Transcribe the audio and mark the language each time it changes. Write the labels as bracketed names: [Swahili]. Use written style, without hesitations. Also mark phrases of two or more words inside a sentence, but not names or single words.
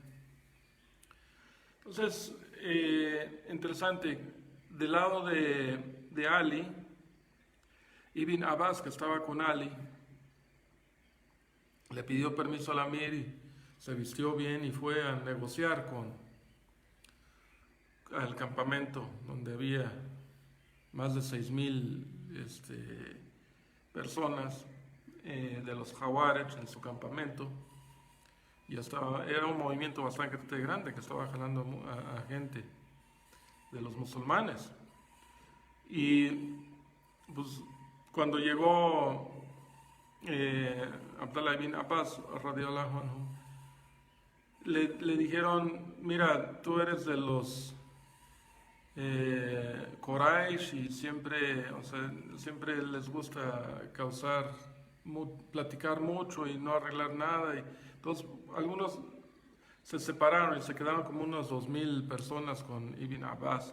[Spanish] Entonces, interesante, del lado de Ali, Ibn Abbas, que estaba con Ali, le pidió permiso al Amir y se vistió bien y fue a negociar al campamento donde había más de 6,000 personas de los Khawarij en su campamento. Y era un movimiento bastante grande que estaba jalando a gente de los musulmanes. Y pues cuando llegó Abdullah ibn Abbas [Arabic] رضي الله عنه, [Spanish] le dijeron: mira, tú eres de los Quraysh y siempre les gusta platicar mucho y no arreglar nada. Y entonces algunos se separaron y se quedaron como unas 2,000 personas con Ibn Abbas.